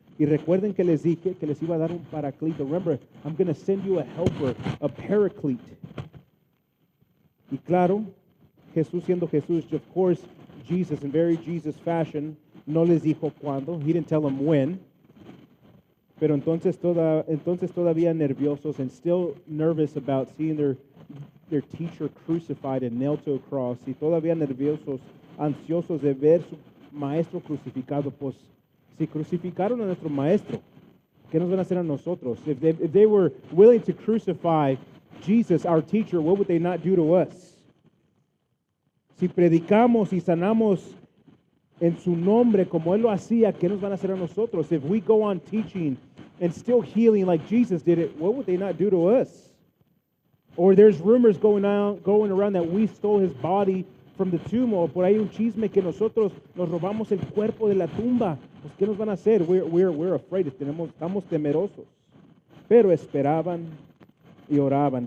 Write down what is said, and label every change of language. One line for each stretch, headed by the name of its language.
Spanish: Y recuerden que les dije que les iba a dar un paraclito.
English: Remember, I'm going to send you a helper, a paraclete.
Spanish: Y claro, Jesús siendo Jesús,
English: of course, Jesus, in very Jesus fashion,
Spanish: no les dijo cuándo.
English: He didn't tell them when.
Spanish: Pero entonces todavía nerviosos
English: and still nervous about seeing their teacher crucified and nailed to a cross.
Spanish: Y todavía nerviosos, ansiosos de ver su maestro crucificado. Pues si crucificaron a nuestro maestro, ¿qué nos van a hacer a nosotros?
English: If they were willing to crucify Jesus, our teacher, what would they not do to us?
Spanish: Si predicamos y sanamos en su nombre como él lo hacía, ¿qué nos van a hacer a nosotros?
English: If we go on teaching and still healing like Jesus did it, what would they not do to us? Or there's rumors going around that we stole his body from the tomb,
Spanish: o por ahí un chisme que nosotros nos robamos el cuerpo de la tumba. Pues, ¿qué nos van a hacer?
English: We're afraid.
Spanish: Estamos temerosos. Pero esperaban y oraban.